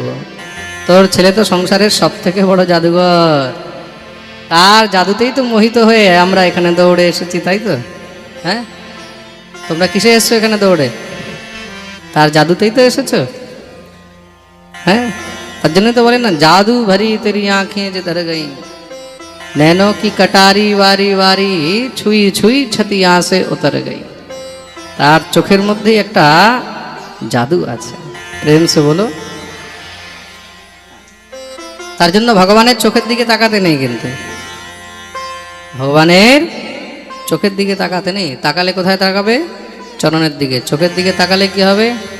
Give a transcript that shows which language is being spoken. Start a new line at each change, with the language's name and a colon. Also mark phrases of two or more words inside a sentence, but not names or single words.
Bangla: তোর ছেলে তো সংসারের সব থেকে বড় জাদুঘর, তার জাদুতেই তো মোহিত হয়ে আমরা এখানে দৌড়ে এসেছি, তাই তো? হ্যাঁ, তোমরা কিসে এসছো এখানে দৌড়ে? তার জাদুতেই তো এসেছো। হ্যাঁ, তার জন্য তো বলেন না,
Hindi: जादू भरी तेरी आँखें ये धर गई, नैनों की कटारी वारी वारी छुई छुई छतिया से उतर गई।
Bangla: তার চোখের মধ্যে একটা জাদু আছে,
Hindi: प्रेम से बोलो।
Bangla: তার জন্য ভগবানের চোখের দিকে তাকাতে নেই, কিন্তু ভগবানের চোখের দিকে তাকাতে নেই। তাকালে কোথায় তাকাবে? চরণের দিকে। চোখের দিকে তাকালে কি হবে?